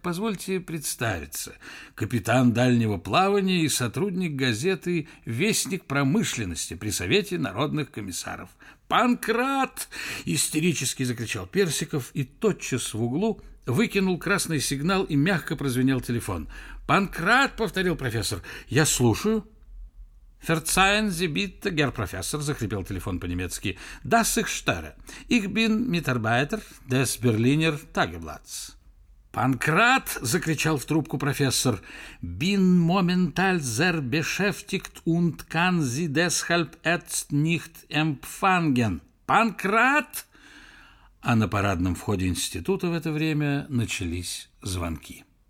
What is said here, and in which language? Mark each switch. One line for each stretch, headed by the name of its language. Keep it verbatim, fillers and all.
Russian: «Позвольте представиться. Капитан дальнего плавания и сотрудник газеты «Вестник промышленности» при Совете народных комиссаров». «Панкрат!» — истерически закричал Персиков и тотчас в углу выкинул красный сигнал и мягко прозвенел телефон. «Панкрат!» — повторил профессор. «Я слушаю».
German: «Verzeihen Sie bitte, Herr Professor», —
Russian: захрипел телефон по-немецки.
German: «Das ich störe. Ich bin Mitarbeiter des Berliner Tageblatts».
Russian: «Панкрат!» — закричал в трубку профессор.
German: «Bin momentan sehr beschäftigt und kann Sie deshalb jetzt nicht empfangen».
Russian: «Панкрат!» А на парадном входе института в это время начались звонки.